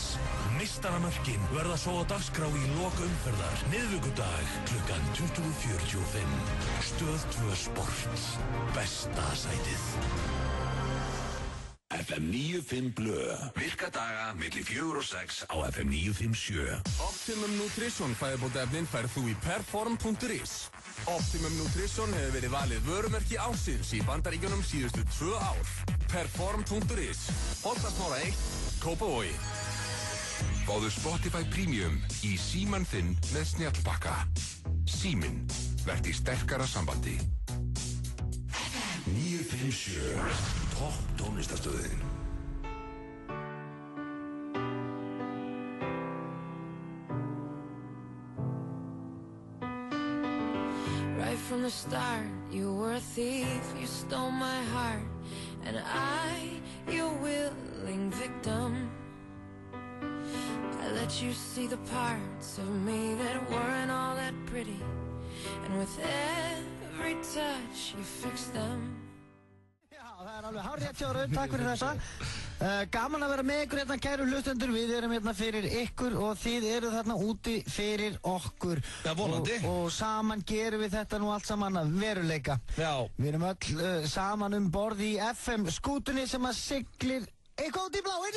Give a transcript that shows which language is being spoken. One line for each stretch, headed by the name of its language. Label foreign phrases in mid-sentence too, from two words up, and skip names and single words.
Icelandic: Meistaramörkin verða svo á dagskrá í lok umferðar miðvikudag klukkan 20:45. Stöð 2 Sport. Besta sætið. FM 95 Blö. Virka daga milli 4 og 6 á FM 957.
English: Optimum Nutrition
Icelandic: fæðubótaefnin færð þú í perform.is.
English: Optimum Nutrition
Icelandic: hefur verið valið vörumerki ársins í Bandaríkjunum síðustu 2 ár. Perform.is. Holtasmára 1, Kópavogi. Fáðu Spotify Premium í símann þinn með snjallbakka. Síminn, verð í sterkara sambandi. 957 Topp tónlistastöðin.
English: Right from the start, you were a thief, you stole my heart, and I, your willing victim. I let you see the parts of me that weren't all that pretty, and with every touch you fixed them.
Icelandic: Það alveg hárrétt hjá Rauð, takk fyrir þessa. Gaman að vera með ykkur hérna, kæru hlustendur. Við erum hérna fyrir ykkur og þið eru þarna úti fyrir okkur. Já, vonandi. Og saman gerum við þetta nú allt saman að veruleika. Já. Við erum öll saman borð í FM-skútunni sem að siglir eitthvað út í bláinn.